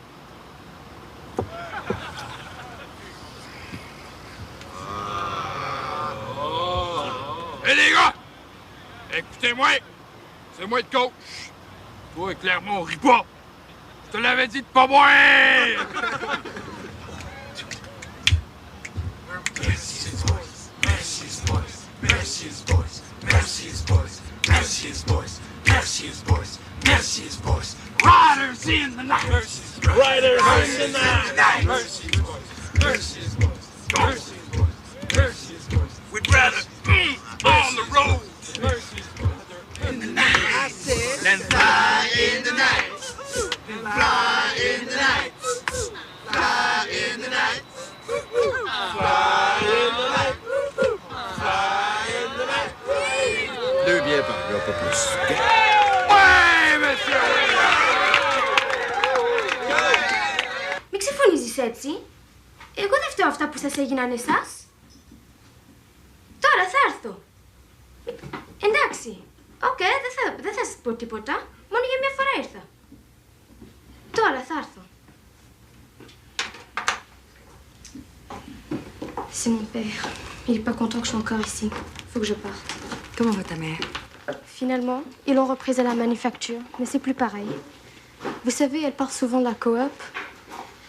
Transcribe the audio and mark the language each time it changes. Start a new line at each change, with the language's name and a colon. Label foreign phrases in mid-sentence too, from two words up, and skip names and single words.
French: Hé, les gars! Écoutez-moi! C'est moi le coach. Toi, Clermont, ris pas! Je te l'avais dit de pas boire!
English: Mercy's voice, Mercy's voice, Mercy's voice, Mercy's voice, Mercy's voice, Mercy's voice, Mercy's voice. Riders in the night. Riders in the night. Mercy's voice, Mercy's voice, Mercy's voice, Mercy's voice. We'd rather on the road. Mercy's voice in the night. Than fly in the night. Fly in the night. Fly in the night. Fly in the night. Fly in the night.
French: 2 bières par gars, pas plus. Ouais, monsieur!
Greek: Μην ξεφωνίζεις έτσι. Εγώ δεν φταίω αυτά που σας έγιναν εσάς. Τώρα θα έρθω. Εντάξει. Οκ, δεν θα σας πω τίποτα. Μόνο για μια φορά ήρθα. Τώρα θα έρθω.
French: C'est mon père. Il est pas content que je sois encore ici. Faut que je parte. Comment va ta mère? Finalement, ils l'ont reprise à la manufacture, mais c'est plus pareil. Vous savez, elle part souvent de la coop.